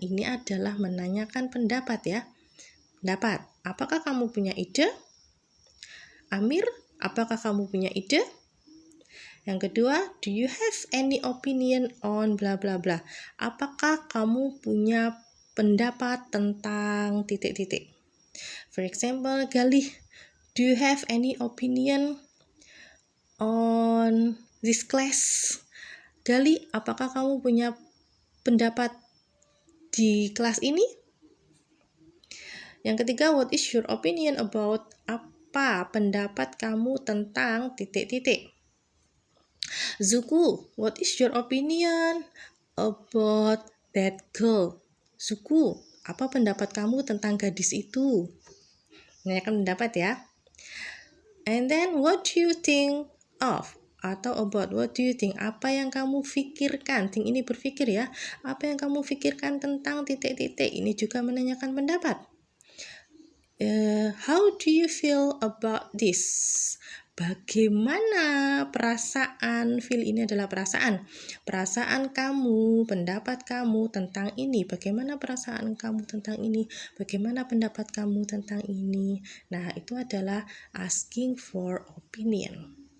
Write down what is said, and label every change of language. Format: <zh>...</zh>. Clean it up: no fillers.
<id>Ini adalah menanyakan pendapat ya. Pendapat, apakah kamu punya ide? Amir, apakah kamu punya ide? Yang kedua, do you have any opinion on bla bla bla? Apakah kamu punya pendapat tentang titik-titik?</id> <en>For example, Galih, do you have any opinion on this class?</en> <id>Galih, apakah kamu punya pendapat di kelas ini?</id> <en>Yang ketiga, what is your opinion about?</en> <id>Apa pendapat kamu tentang titik-titik?</id> <en>Zuku, what is your opinion about that girl?</en> <id>Zuku, apa pendapat kamu tentang gadis itu? Menanyakan pendapat ya.</id> <en>And then, what do you think of? Atau about, what do you think?</en> <id>Apa yang kamu pikirkan? Think ini berpikir ya. Apa yang kamu pikirkan tentang titik-titik? Ini juga menanyakan pendapat.</id> <en>How do you feel about this?</en> <id>Bagaimana perasaan? Feel ini adalah perasaan. Perasaan kamu, pendapat kamu tentang ini. Bagaimana perasaan kamu tentang ini? Bagaimana pendapat kamu tentang ini? Nah, itu adalah asking for opinion.</id>